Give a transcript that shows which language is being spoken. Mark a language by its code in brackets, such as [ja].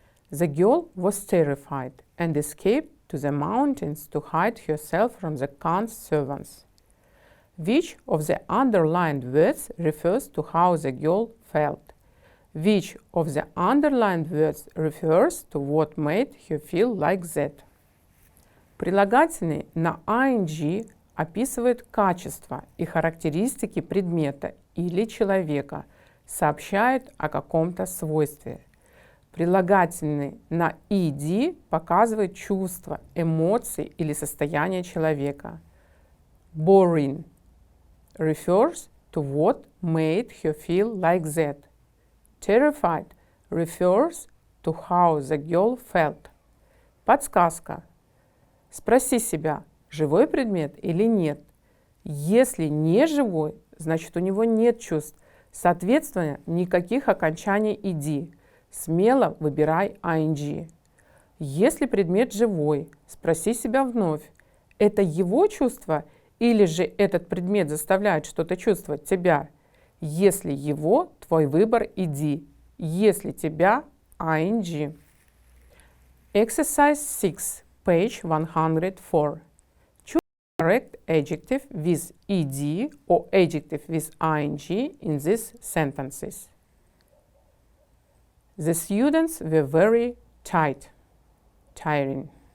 [en] The girl was terrified and escaped to the mountains to hide herself from the Khan's servants. Which of the underlined words refers to how the girl felt? Which of the underlined words refers to what made her feel like that? [ru] Прилагательный на ing описывает качества и характеристики предмета или человека, сообщает о каком-то свойстве. Прилагательный на ed показывает чувства, эмоции или состояние человека. [en] Boring refers to what made her feel like that. Terrified refers to how the girl felt. [ru] Подсказка. Спроси себя, живой предмет или нет. Если не живой, значит у него нет чувств. Соответственно, никаких окончаний ed. Смело выбирай ing. Если предмет живой, спроси себя вновь, это его чувство или же этот предмет заставляет что-то чувствовать тебя? Если его, твой выбор иди. Если тебя, ing. [en] Exercise 6, page 104. Choose the correct adjective with ed or adjective with ing in these sentences. The students were very tiring.